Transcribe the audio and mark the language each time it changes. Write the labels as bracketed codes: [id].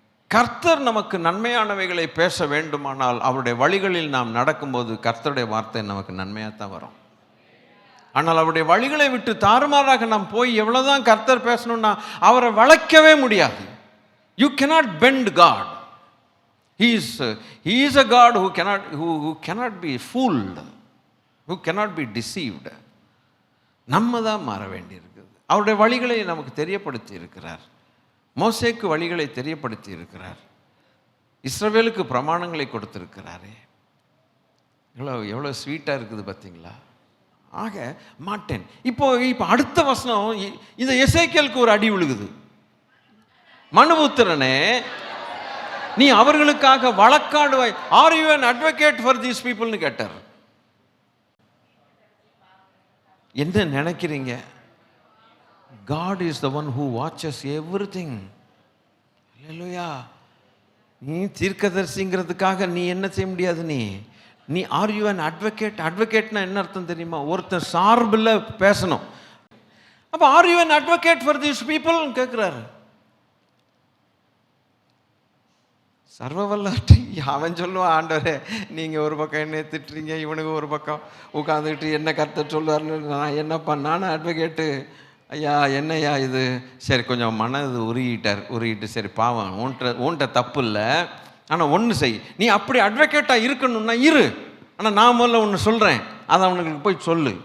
[ta] கர்த்தர் நமக்கு நன்மையானவைகளை பேச வேண்டுமானால் அவருடைய வழிகளில் நாம் நடக்கும்போது கர்த்தருடைய வார்த்தை நமக்கு நன்மையாகத்தான் வரும். ஆனால் அவருடைய வழிகளை விட்டு தாறுமாறாக நாம் போய் எவ்வளோதான் கர்த்தர் பேசணும்னா அவரை வளைக்கவே முடியாது. [en] You cannot bend God. He is a God who cannot be fooled, who cannot be deceived. [ta] நம்ம தான் மாற வேண்டியிருக்குது. அவருடைய வழிகளை நமக்கு தெரியப்படுத்தி இருக்கிறார். மோசேக்கு வழிகளை தெரியப்படுத்தி இருக்கிறார். இஸ்ரவேலுக்கு பிரமாணங்களை கொடுத்திருக்கிறாரே. எவ்வளோ ஸ்வீட்டாக இருக்குது பார்த்தீங்களா? ஆக மாட்டேன். இப்போ அடுத்த வசனம் இந்த எசேக்கியேலுக்கு ஒரு அடி விழுகுது. மனுபுத்திரனே, நீ அவர்களுக்காக வழக்காடுவாய். [en] Are you an advocate for these people னு கேட்டார். [ta] என்ன நினைக்கிறீங்க? [en] God is the one who watches everything. [ta] ஹல்லேலூயா. நீ தீர்க்கதரிசிங்கிறதுக்காக நீ என்ன செய்ய முடியாது. நீ [en] Are you an advocate? [ta] அட்வொகேட்னா என்ன அர்த்தம் தெரியுமா? ஒருத்தர் சார்பில் பேசணும். [en] அப்போ are you an advocate for these people கேட்குறாரு. [ta] சர்வவல்லாட்டி அவன் சொல்லுவான், ஆண்டவரே நீங்கள் ஒரு பக்கம் என்ன திட்டுறீங்க, இவனுக்கு ஒரு பக்கம் உட்காந்துக்கிட்டு என்ன கர்த்தர் சொல்லுவார்னு. நான் என்னப்பா, நானும் அட்வொகேட்டு ஐயா, என்னையா இது? சரி, கொஞ்சம் மனது உருகிட்டு சரி பாவம், உன்கிட்ட தப்பு இல்லை, ஆனால் ஒன்று செய், நீ அப்படி அட்வொகேட்டாக இருக்கணும்னா இரு, ஆனால் நான் முதல்ல ஒன்று சொல்கிறேன், அதை அவனுக்கு போய் சொல்லு.